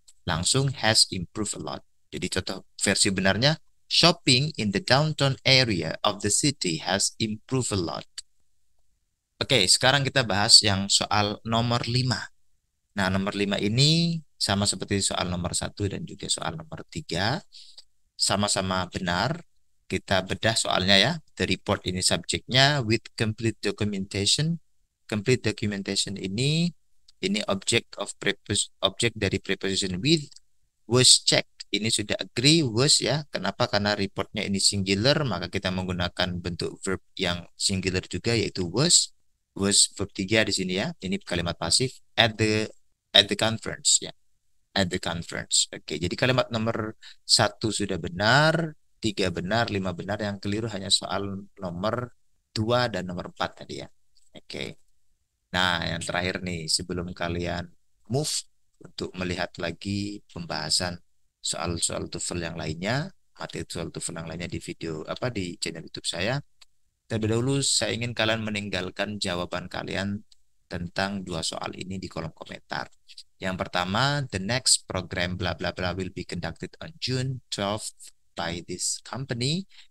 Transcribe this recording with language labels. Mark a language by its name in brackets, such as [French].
[Indonesian] Langsung [English] has improved a lot. [Indonesian] Jadi contoh versi benarnya, [English] shopping in the downtown area of the city has improved a lot. [Indonesian] Oke, sekarang kita bahas yang soal nomor 5. Nah, nomor 5 ini sama seperti soal nomor 1 dan juga soal nomor 3. Sama-sama benar. Kita bedah soalnya ya. [English] The report [Indonesian] ini subjeknya [English] with complete documentation. Complete documentation [Indonesian] ini Ini objek dari preposition [English] with was checked. [Indonesian] Ini sudah [English] agree was [Indonesian] ya. Kenapa? Karena reportnya ini singular, maka kita menggunakan bentuk verb yang singular juga yaitu was. Was verb 3 di sini ya. Ini kalimat pasif [English] at the conference [Indonesian] ya. [English] At the conference. [Indonesian] Oke, jadi kalimat nomor 1 sudah benar, 3 benar, 5 benar. Yang keliru hanya soal nomor 2 dan nomor 4 tadi ya. Oke. Nah, yang terakhir nih, sebelum kalian move untuk melihat lagi pembahasan soal-soal TOEFL yang lainnya, materi soal TOEFL yang lainnya di video apa di channel YouTube saya. Terlebih dahulu, saya ingin kalian meninggalkan jawaban kalian tentang dua soal ini di kolom komentar. Yang pertama, [English] the next program bla bla bla will be conducted on June 12th by this company.